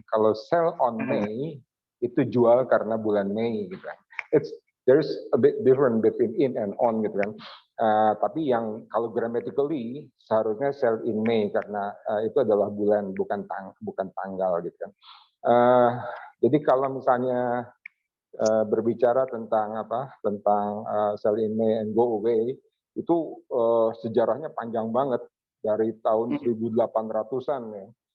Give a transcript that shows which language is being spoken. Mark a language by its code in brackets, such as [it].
[id] Kalau [en] sell on May [id] itu jual karena bulan Mei gitu kan. [en] There's a bit different between in and on [id] gitu kan. Tapi yang kalau grammatically seharusnya [en] sell in May [id] karena itu adalah bulan bukan tanggal gitu kan. Jadi kalau misalnya berbicara tentang [en] sell in May and go away [id] itu sejarahnya panjang banget dari tahun 1800-an ya.